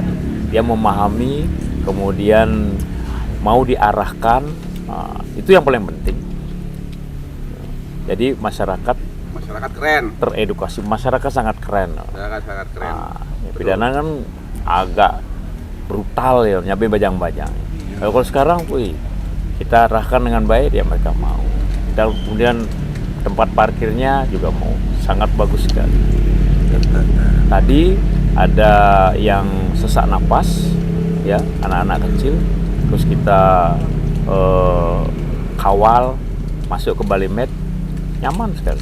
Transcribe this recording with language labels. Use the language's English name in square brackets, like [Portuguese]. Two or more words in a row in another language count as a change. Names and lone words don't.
[Indonesian] Dia memahami, kemudian mau diarahkan, itu yang paling penting. Jadi masyarakat keren, teredukasi, masyarakat sangat keren. Sangat keren. Pidana kan agak brutal ya, [Balinese] nyabe bajang-bajang. [Indonesian] Kalau sekarang, kita arahkan dengan baik, ya mereka mau. Dan kemudian tempat parkirnya juga mau, sangat bagus sekali. Tadi ada yang sesak napas, ya anak-anak kecil, terus kita kawal masuk ke Balimed, nyaman sekali.